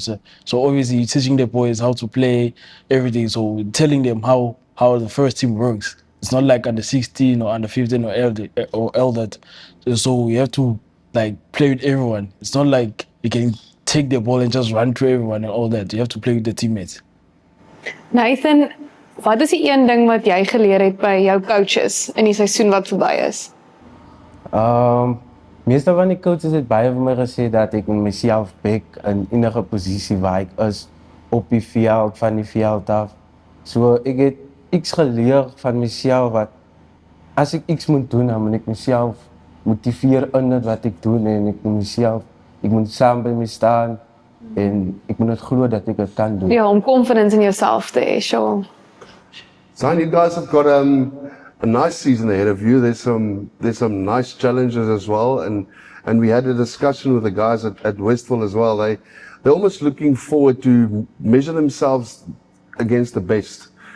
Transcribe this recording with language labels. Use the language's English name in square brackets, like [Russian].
[English] So obviously, you're teaching the boys how to play, everything. So telling them how the first team works. It's not like under 16 or under 15 or elder. So you have to like play with everyone. It's not like you can take the ball and just run through everyone and all that. You have to play with the teammates. [Afrikaans] Nathan, wat is die een ding wat jy geleer het by jou coaches in die seisoen wat verby is? Meeste van die coaches het baie vir my gesê dat ek myself back in enige posisie waar ek is op die veld, van die veld af. So ek het iets geleer van myself wat as ek iets moet doen, dan moet ek myself motiveer in dit wat ek doen en ek moet saam by my staan en ek moet net glo dat ek dit kan doen. Ja, om [English] confidence in yourself [Afrikaans] te hê, [English] sure. Zion, you guys have got a nice season ahead of you. There's some nice challenges as well, and we had a discussion with the guys at Westville as well. They're almost looking forward to measure themselves against the best.